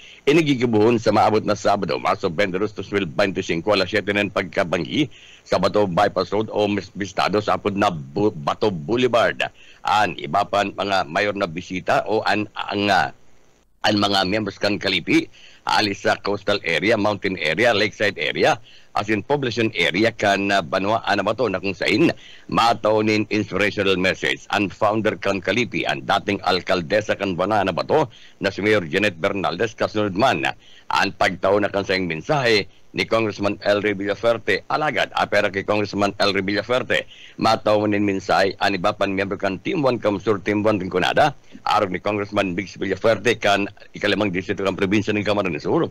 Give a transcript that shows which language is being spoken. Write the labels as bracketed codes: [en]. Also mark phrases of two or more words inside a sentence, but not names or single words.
[bik] Inigigibuhon sa maabot na Sabado, Marso 22, 2025, alas 7 ng pagkabangi sa Bato Bypass Road o Bistado sa apod na Bato Boulevard. Ang iba pa mga mayor na bisita o ang mga members kan Kalipi alis sa [en] coastal area, mountain area, lakeside area, as in population area [bik] kan Banwa Anabato na kung saan mataunin [en] inspirational message [bik] ang founder kan Kalipi, ang dating alkaldesa kan Banwa Anabato na si Mayor Janet Bernaldez kasunod man ang pagtao na kan sayang mensahe ni Congressman Elry Villaferte alagad apera kay Congressman Elry Villaferte mataunin mensahe ang iba pan member kan Team 1 Kamsur Team 1 Rinconada arog ni Congressman Migs Villaferte kan ikalimang distrito kan probinsya ng Camarines Sur.